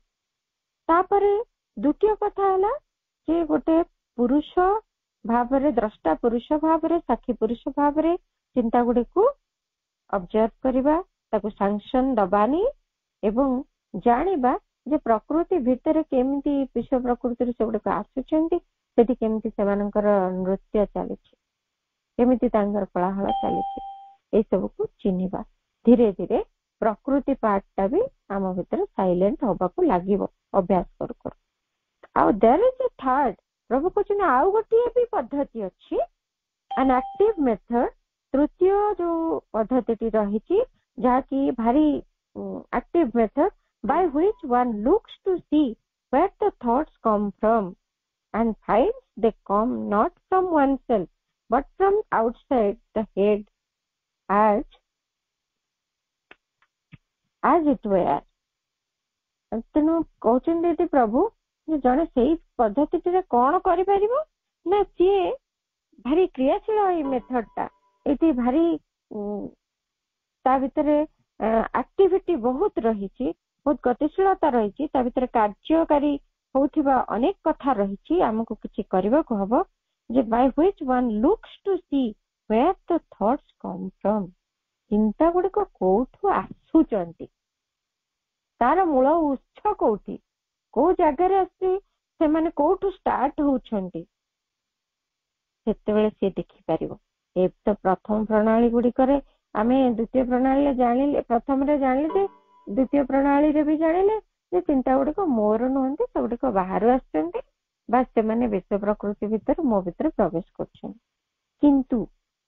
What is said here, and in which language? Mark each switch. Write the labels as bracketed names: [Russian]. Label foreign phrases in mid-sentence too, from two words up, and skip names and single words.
[Odia] ତାପରେ ଦ୍ୱିତୀୟ କଥା ହେଲା ଯେ ଗୋଟେ ପୁରୁଷ ଭାବରେ, ଦ୍ରଷ୍ଟା ପୁରୁଷ ଭାବରେ, ସାକ୍ଷୀ ପୁରୁଷ ଭାବରେ ଚିନ୍ତା ଗୁଡିକୁ ଅବଜର୍ଭ କରିବା, ତାକୁ ସାଂସନ ଦବାନି ଏବଂ ଜାଣିବା ଯେ ପ୍ରକୃତି ଭିତରେ କେମିତି ବିଶ୍ୱ ପ୍ରକୃତିରୁ ସେଗୁଡିକ ଆସୁଛନ୍ତି, ସେଠି କେମିତି ସେମାନଙ୍କର ନୃତ୍ୟ ଚାଲିଛି, କେମିତି ତାଙ୍କର କୋଳାହଳ ଚାଲିଛି, ଏଇ ସବୁକୁ ଚିହ୍ନିବା। ଧୀରେ ଧୀରେ ପ୍ରକୃତି ପାର୍ଟଟା ବି ଆମ ଭିତରେ ସାଇଲେଣ୍ଟ ହବାକୁ ଲାଗିବ ଅଭ୍ୟାସ କରୁ କରୁ। ଆଉ [English] there is a third, [Odia] ପ୍ରଭୁ କହୁଛନ୍ତି ଆଉ ଗୋଟିଏ ବି ପଦ୍ଧତି ଅଛି, [English] an active method। [Odia] ତୃତୀୟ ଯୋଉ ପଦ୍ଧତିଟି ରହିଛି, ଯାହାକି ଭାରି [English] active method, by which one looks to see where the thoughts come from and finds they come not from oneself but from outside the head as it were। [Odia] ତେଣୁ କହୁଛନ୍ତି ଏଠି ପ୍ରଭୁ ଯେ ଜଣେ ସେଇ ପଦ୍ଧତିଟିରେ କଣ କରିପାରିବ ନା, ସିଏ ଭାରି କ୍ରିୟାଶୀଳ ଏଇ ମେଥଡଟା, ଏଠି ଭାରି ତା ଭିତରେ ଆକ୍ଟିଭିଟି ବହୁତ ରହିଛି, ବହୁତ ଗତିଶୀଳତା ରହିଛି, ତା ଭିତରେ କାର୍ଯ୍ୟକାରୀ ହଉଥିବା ଅନେକ କଥା ରହିଛି। ଆମକୁ କିଛି କରିବାକୁ ହବ ଯେ [English] by which one looks to see where the thoughts come from। [Odia] ଚିନ୍ତା ଗୁଡିକ କୋଉଠୁ ଆସୁଛନ୍ତି, ତାର ମୂଳ ଉତ୍ସ କୋଉଠି, କୋଉ ଜାଗାରେ ଆସି ସେମାନେ କୋଉଠୁ ଷ୍ଟାର୍ଟ ହଉଛନ୍ତି, ସେତେବେଳେ ସିଏ ଦେଖିପାରିବ। ଏ ତ ପ୍ରଥମ ପ୍ରଣାଳୀ ଗୁଡିକରେ ଆମେ ଦ୍ୱିତୀୟ ପ୍ରଣାଳୀରେ ଜାଣିଲେ, ପ୍ରଥମରେ ଜାଣିଲେ, ଦ୍ୱିତୀୟ ପ୍ରଣାଳୀରେ ବି ଜାଣିଲେ ଯେ ଚିନ୍ତା ଗୁଡିକ ମୋର ନୁହନ୍ତି, ସେଗୁଡିକ ବାହାରୁ ଆସୁଛନ୍ତି, ବା ସେମାନେ ବିଶ୍ୱ ପ୍ରକୃତି ଭିତରେ ମୋ ଭିତରେ ପ୍ରବେଶ କରୁଛନ୍ତି।